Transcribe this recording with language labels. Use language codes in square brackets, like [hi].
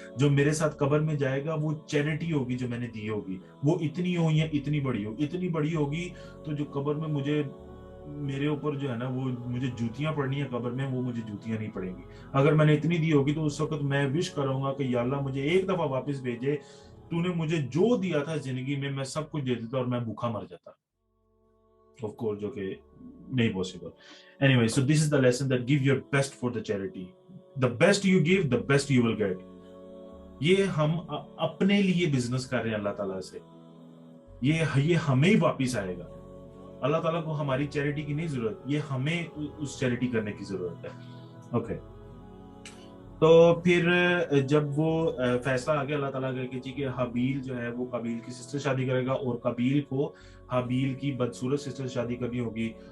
[ur] جو میرے ساتھ قبر میں جائے گا وہ چیریٹی ہوگی جو میں نے دی ہوگی, وہ اتنی ہو یا اتنی بڑی ہوگی تو جو قبر میں مجھے میرے اوپر جو ہے نا وہ مجھے جوتیاں پڑنی ہیں قبر میں, وہ مجھے جوتیاں نہیں پڑیں گی. اگر میں نے اتنی دی ہوگی تو اس وقت میں وش کروں گا کہ یا اللہ مجھے ایک دفعہ واپس بھیجے, تو نے مجھے جو دیا تھا زندگی میں سب کچھ دے دیتا اور میں بھوکا مر جاتا. [en] Of course, [ur] جو کہ نہیں possible. [en] Anyway, so this is the lesson that give your best for the charity. The best you give, the best you will get. [ur] یہ ہم اپنے لیے بزنس کر رہے ہیں اللہ تعالیٰ سے, یہ ہمیں ہی واپس آئے گا. اللہ تعالیٰ کو ہماری چیریٹی کی نہیں ضرورت, یہ ہمیں اس چیریٹی کرنے کی ضرورت ہے. اوکے, تو پھر جب وہ فیصلہ آ گیا اللہ تعالیٰ کا کہ حابیل جو ہے وہ قابیل کی سسٹر شادی کرے گا, اور قابیل کو حابیل کی بدصورت سسٹر شادی کرنی ہوگی.